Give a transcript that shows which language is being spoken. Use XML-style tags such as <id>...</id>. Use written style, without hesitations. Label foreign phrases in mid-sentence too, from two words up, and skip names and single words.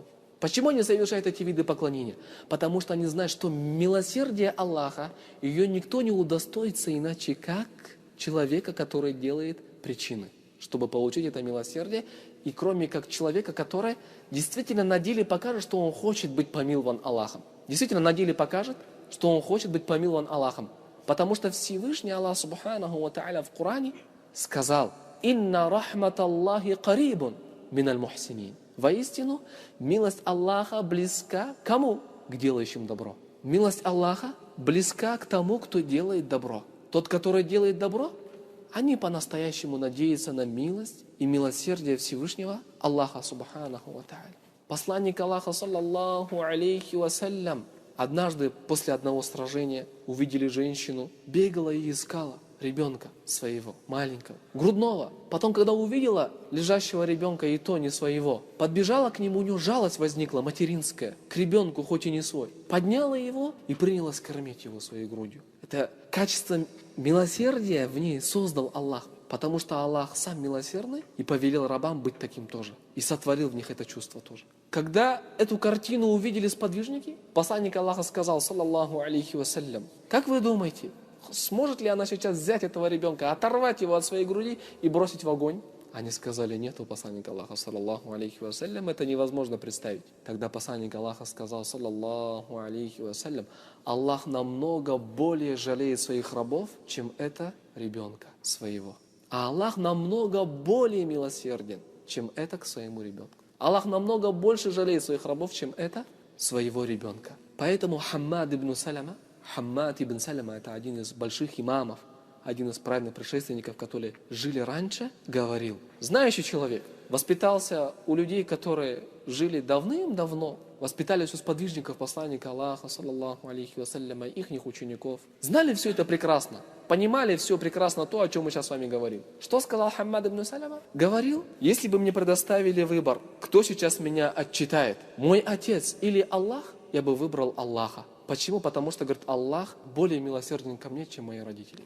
<ru>Почему они совершают эти виды поклонения? Потому что они знают, что милосердие Аллаха, ее никто не удостоится иначе, как человека, который делает причины, чтобы получить это милосердие, и кроме как человека, который действительно на деле покажет, что он хочет быть помилован Аллахом. Действительно на деле покажет, что он хочет быть помилован Аллахом. Потому что Всевышний Аллах</ru> <ar>سبحانه وتعالى</ar> <ru>в Коране сказал:</ru> <ar>إن رحمت الله قريب من المحسنين».</ar> <ru>Воистину, милость Аллаха близка к кому? К делающим добро. Милость Аллаха близка к тому, кто делает добро. Тот, который делает добро, они по-настоящему надеются на милость и милосердие Всевышнего Аллаха</ru> <ar>سبحانه وتعالى.</ar> <ru>Посланник Аллаха,</ru> <ar>صلى الله عليه وسلم,</ar> <ru>однажды после одного сражения увидели женщину, бегала и искала ребенка своего, маленького, грудного. Потом, когда увидела лежащего ребенка, и то не своего, подбежала к нему, у нее жалость возникла, материнская, к ребенку, хоть и не свой. Подняла его и принялась кормить его своей грудью. Это качество милосердия в ней создал Аллах, потому что Аллах сам милосердный и повелел рабам быть таким тоже. И сотворил в них это чувство тоже. Когда эту картину увидели сподвижники, посланник Аллаха сказал,</ru> <ar>صلى الله عليه وسلم:</ar> <ru>как вы думаете, сможет ли она сейчас взять этого ребенка, оторвать его от своей груди и бросить в огонь? Они сказали: нет, у посланника Аллаха,</ru> <ar>صلى الله عليه وسلم,</ar> <ru>это невозможно представить. Тогда посланник Аллаха сказал,</ru> <ar>صلى الله عليه وسلم:</ar> <ru>Аллах намного более жалеет своих рабов, чем это ребенка своего. А Аллах намного более милосерден, чем это к своему ребенку. Аллах намного больше жалеет своих рабов, чем это своего ребенка. Поэтому Хаммад ибн Салама, это один из больших имамов, один из праведных предшественников, которые жили раньше, говорил: знающий человек воспитался у людей, которые жили давным-давно, воспитались у сподвижников посланника Аллаха,</ru> <ar>صلى الله عليه وسلم,</ar> <ru>ихних учеников, знали все это прекрасно, понимали все прекрасно то, о чем мы сейчас с вами говорим. Что сказал Хаммад ибн Салама? Говорил: если бы мне предоставили выбор, кто сейчас меня отчитает, мой отец или Аллах, я бы выбрал Аллаха. Почему? Потому что, говорит, Аллах более милосерден ко мне, чем мои родители.</ru>